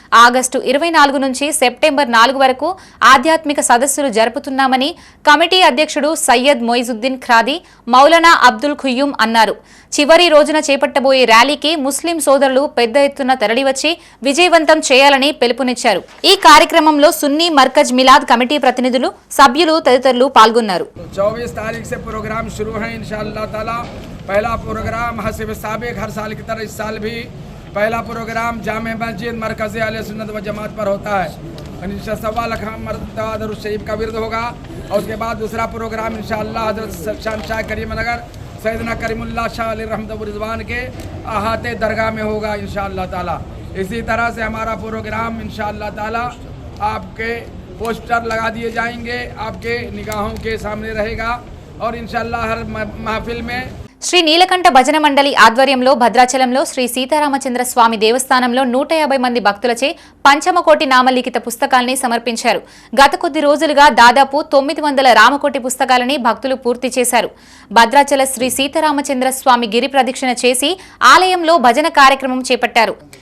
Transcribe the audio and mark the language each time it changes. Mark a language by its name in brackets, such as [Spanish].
[Telugu] August 24 నుంచి September 4 వరకు ఆధ్యాత్మిక సదస్సులు జరుపుతున్నామని కమిటీ అధ్యక్షుడు సయ్యద్ మొయిజుద్దీన్ ఖాదీ మౌలానా అబ్దుల్ ఖుయ్యూమ్ అన్నారు. చివరి రోజున చేపట్టబోయే ర్యాలీకి ముస్లిం సోదరులు పెద్ద ఎత్తున తరలివచ్చి విజయవంతం చేయాలని పిలుపునిచ్చారు. ఈ కార్యక్రమంలో సున్నీ మర్కజ్ మిలాద్ కమిటీ प्रतिनिधुलु सभ्युलु तदितरुलु पाल्गొన్నారు. [Hindi] 24 तारीख से प्रोग्राम शुरू है इंशाअल्लाह ताला। पहला प्रोग्राम हसीब साबिक हर साल की तरह इस साल भी पहला प्रोग्राम जामे मस्जिद मरकज़ी अहले सुन्नत व जमात पर होता है। इंशाअल्लाह 1 लाख मरतबा दरूद शरीफ का विर्द होगा और उसके बाद दूसरा प्रोग्राम इंशाअल्लाह हजरत शाह करीमनगर सैयदना करीमुल्लाह शाह अली रहमत व रिज़वान के अहाते दरगाह में होगा इंशाअल्लाह ताला। इसी तरह से हमारा प्रोग्राम इंशाअल्लाह ताला आपके पोस्टर लगा दिए जाएंगे, आपके निगाहों के सामने रहेगा और इंशाअल्लाह हर महफिल में [Telugu] శ్రీ నీలకంఠ భజన మండలి ఆధ్వర్యంలో భద్రాచలంలో శ్రీ సీతారామచంద్ర స్వామి దేవస్థానంలో 150 మంది భక్తులచే పంచమకోటి నామలిఖిత పుస్తకాల్ని సమర్పించారు. గత కొద్ది రోజులుగా దాదాపు 900 రామకోటి పుస్తకాలని భక్తులు పూర్తి చేశారు. భద్రాచల శ్రీ సీతారామచంద్ర స్వామి గిరి ప్రదక్షిణ చేసి ఆలయంలో భజన కార్యక్రమం చేపట్టారు.